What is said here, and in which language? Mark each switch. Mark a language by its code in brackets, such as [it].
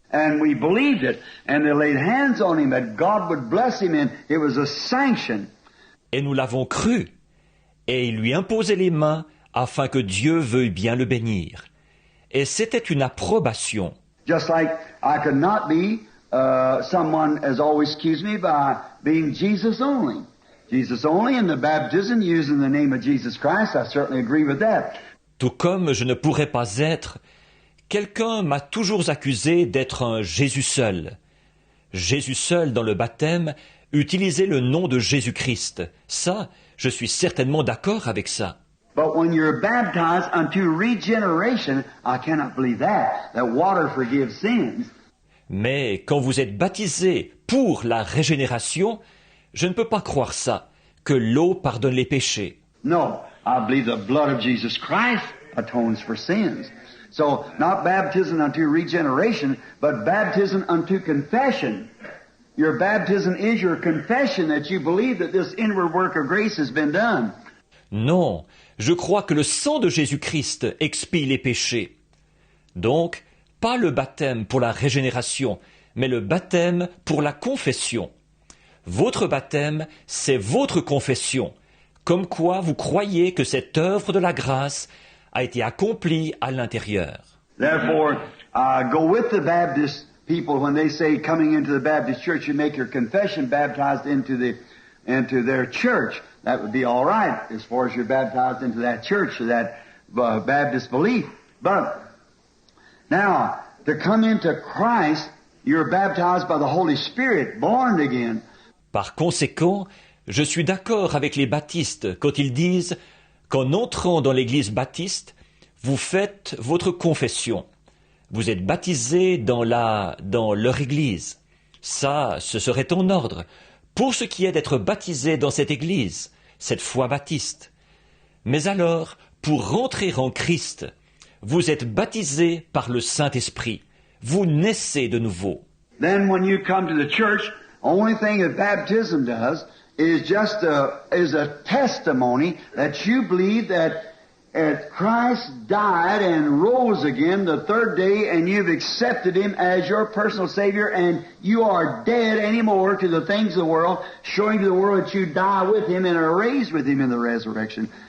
[en] And we believed it, and they laid hands on him that God would bless him, and it was a sanction. [fr] Et nous l'avons cru, et il lui imposait les mains afin que Dieu veuille bien le bénir. Et c'était une approbation. [en] Just like I could not be, someone has always accused me by being Jesus only. Jesus only in the baptism using the name of Jesus Christ, I certainly agree with that. [fr] Tout comme je ne pourrais pas être, quelqu'un m'a toujours accusé d'être un Jésus seul. Jésus seul dans le baptême, utiliser le nom de Jésus-Christ. Ça, je suis certainement d'accord avec ça. [en] But when you're baptized unto regeneration, I cannot believe that water forgives sins. [fr] Mais quand vous êtes baptisé pour la régénération, je ne peux pas croire ça, que l'eau pardonne les péchés. [en] No, I believe the blood of Jesus Christ atones for sins. So, not baptism unto regeneration, but baptism unto confession. Your baptism is your confession that you believe that this inward work of grace has been done. [fr] Non, je crois que le sang de Jésus-Christ expie les péchés. Donc, pas le baptême pour la régénération, mais le baptême pour la confession. Votre baptême, c'est votre confession, comme quoi vous croyez que cette œuvre de la grâce a été accomplie à l'intérieur. [en] Therefore, go with the Baptist people when they say coming into the Baptist church, you make your confession baptized into their church. That would be all right as far as you're baptized into that church or that Baptist belief. But now, to come into Christ, you're baptized by the Holy Spirit, born again. [fr] Par conséquent, je suis d'accord avec les baptistes quand ils disent qu'en entrant dans l'église baptiste, vous faites votre confession. Vous êtes baptisés dans leur église. Ça, ce serait en ordre. Pour ce qui est d'être baptisé dans cette église, cette foi baptiste. Mais alors, pour rentrer en Christ, vous êtes baptisés par le Saint-Esprit. Vous naissez de nouveau. [en] Then when you come to the church, only thing that baptism does is just a testimony that you believe that Christ died and rose again the third day, and you've accepted Him as your personal Savior, and you are dead anymore to the things of the world, showing to the world that you die with Him and are raised with Him in the resurrection.